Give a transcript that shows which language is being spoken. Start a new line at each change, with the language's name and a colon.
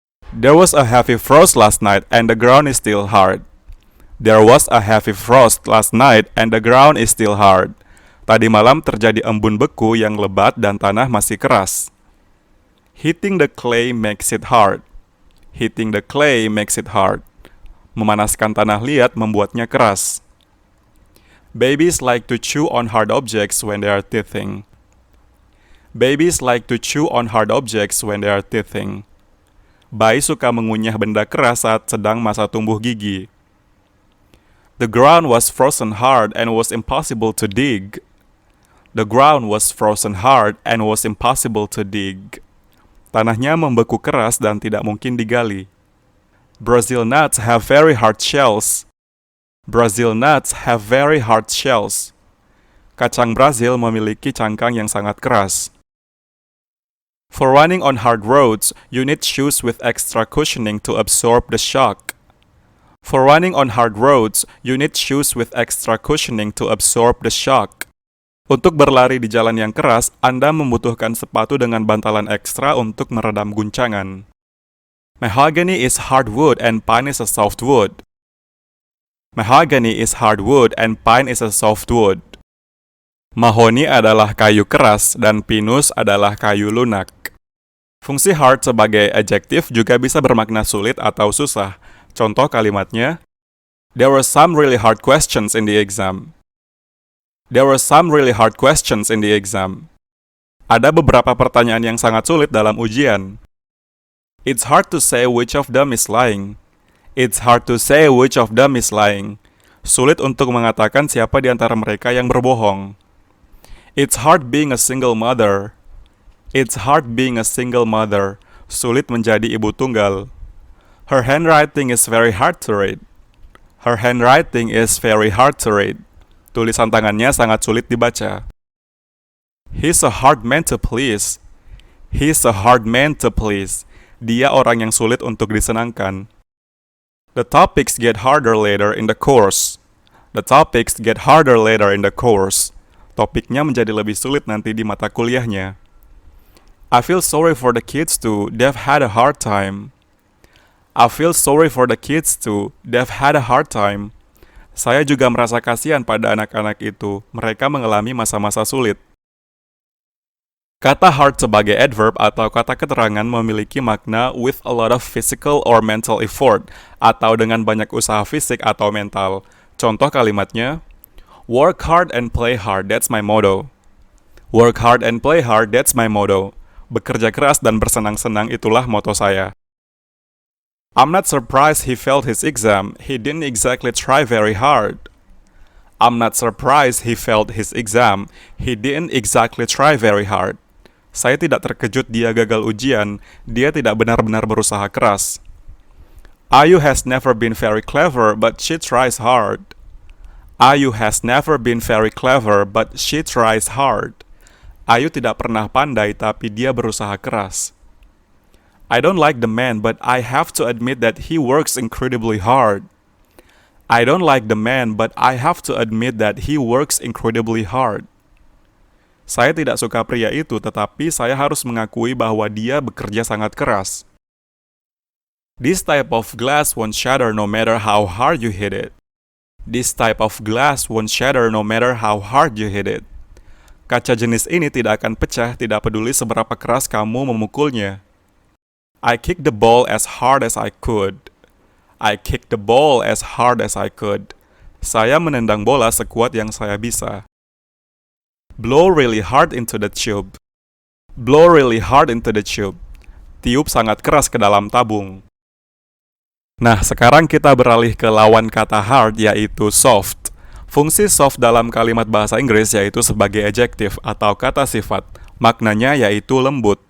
English: There was a heavy frost last night and the ground is still hard. There was a heavy frost last night and the ground is still hard.
Indonesian: Tadi malam terjadi embun beku yang lebat dan tanah masih keras.
English: Hitting the clay makes it hard. Hitting the clay makes it hard.
Indonesian: Memanaskan tanah liat membuatnya keras.
English: Babies like to chew on hard objects when they are teething. Babies like to chew on hard objects when they are teething.
Indonesian: Bayi suka mengunyah benda keras saat sedang masa tumbuh gigi.
English: The ground was frozen hard and was impossible to dig. The ground was frozen hard and was impossible to dig.
Indonesian: Tanahnya membeku keras dan tidak mungkin digali.
English: Brazil nuts have very hard shells. Brazil nuts have very hard shells.
Indonesian: Kacang Brazil memiliki cangkang yang sangat keras.
English: For running on hard roads, you need shoes with extra cushioning to absorb the shock. For running on hard roads, you need shoes with extra cushioning to absorb the shock.
Indonesian: Untuk berlari di jalan yang keras, Anda membutuhkan sepatu dengan bantalan ekstra untuk meredam guncangan.
English: Mahogany is hard wood and pine is a soft wood. Mahogany is hard wood and pine is a soft wood.
Indonesian: Mahoni adalah kayu keras dan pinus adalah kayu lunak. Fungsi hard sebagai adjektif juga bisa bermakna sulit atau susah. Contoh kalimatnya,
English: there were some really hard questions in the exam. There were some really hard questions in the exam.
Indonesian: Ada beberapa pertanyaan yang sangat sulit dalam ujian.
English: It's hard to say which of them is lying. It's hard to say which of them is lying.
Indonesian: Sulit untuk mengatakan siapa di antara mereka yang berbohong.
English: It's hard being a single mother. It's hard being a single mother.
Indonesian: Sulit menjadi ibu tunggal.
English: Her handwriting is very hard to read. Her handwriting is very hard to read.
Indonesian: Tulisan tangannya sangat sulit dibaca.
English: He's a hard man to please. He's a hard man to please.
Indonesian: Dia orang yang sulit untuk disenangkan.
English: The topics get harder later in the course. The topics get harder later in the course.
Indonesian: Topiknya menjadi lebih sulit nanti di mata kuliahnya.
English: I feel sorry for the kids too. They've had a hard time. I feel sorry for the kids too. They've had a hard time.
Indonesian: Saya juga merasa kasihan pada anak-anak itu. Mereka mengalami masa-masa sulit. Kata hard sebagai adverb atau kata keterangan memiliki makna
English: with a lot of physical or mental effort
Indonesian: atau dengan banyak usaha fisik atau mental. Contoh kalimatnya,
English: work hard and play hard, that's my motto. Work hard and play hard, that's my motto.
Indonesian: Bekerja keras dan bersenang-senang itulah moto saya.
English: I'm not surprised he failed his exam. He didn't exactly try very hard. I'm not surprised he failed his exam. He didn't exactly try very hard.
Indonesian: Saya tidak terkejut dia gagal ujian. Dia tidak benar-benar berusaha keras.
English: Ayu has never been very clever, but she tries hard. Ayu has never been very clever, but she tries hard.
Indonesian: Ayu tidak pernah pandai, tapi dia berusaha keras.
English: I don't like the man, but I have to admit that he works incredibly hard. I don't like the man, but I have to admit that he works incredibly hard.
Indonesian: Saya tidak suka pria itu, tetapi saya harus mengakui bahwa dia bekerja sangat keras.
English: This type of glass won't shatter no matter how hard you hit it. This type of glass won't shatter no matter how hard you hit it.
Indonesian: Kaca jenis ini tidak akan pecah, tidak peduli seberapa keras kamu memukulnya.
English: I kicked the ball as hard as I could. I kicked the ball as hard as I could.
Indonesian: Saya menendang bola sekuat yang saya bisa.
English: Blow really hard into the tube. Blow really hard into the tube.
Indonesian: Tiup sangat keras ke dalam tabung. Nah, sekarang kita beralih ke lawan kata hard, yaitu soft. Fungsi soft dalam kalimat bahasa Inggris yaitu sebagai adjektif atau kata sifat. Maknanya yaitu lembut.